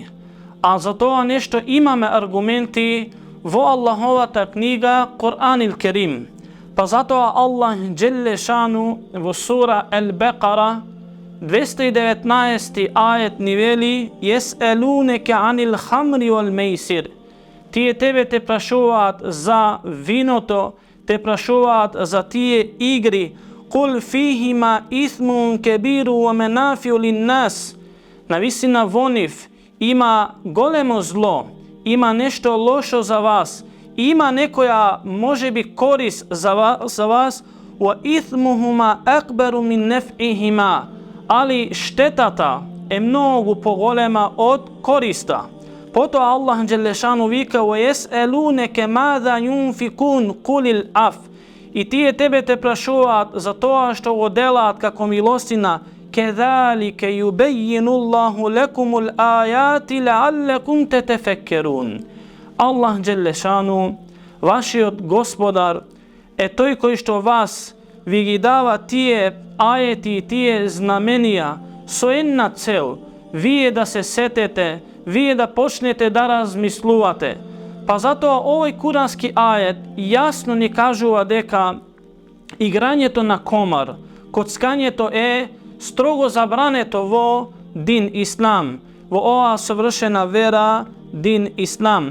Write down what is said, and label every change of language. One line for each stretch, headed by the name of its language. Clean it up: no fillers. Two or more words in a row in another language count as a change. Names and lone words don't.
Macedonian: А за тоа нешто имаме аргументи во Аллаховата книга Куранил Керим. Па затоа Аллах
Arabic: جل شأنه
Macedonian: во сура Ал-Бекара 219 ајет ни вели:
Arabic: "يسألونك عن الخمر والميسر."
Macedonian: Тие тебе те прашуваат за виното, те прашуваат за тие игри.
Arabic: "قل فيهما إثم كبير ومنافع للناس."
Macedonian: Навистина во нив има големо зло, има нешто лошо за вас, има некоја можеби корис за вас,
Arabic: "وإثمهما أكبر من نفعهما."
Macedonian: Али штетата е многу поголема од користа. Потоа Аллах Джелешану вика:
Arabic: "ويسألونك ماذا ينفقون قل العفو."
Macedonian: И тие тебе те прашуваат за тоа што го делаат како милостина.
Arabic: "كذلك يبين الله لكم الآيات لعلكم تتفكرون."
Macedonian: Аллах Джелешану, вашиот Господар, е тој кој што вас ви ги дава тие ајети и тие знаменија со една цел, вие да се сетете, вие да почнете да размислувате. Па затоа овој курански ајет јасно ни кажува дека играњето на комар, коцкањето е строго забрането во дин Ислам, во оваа совршена вера дин Ислам.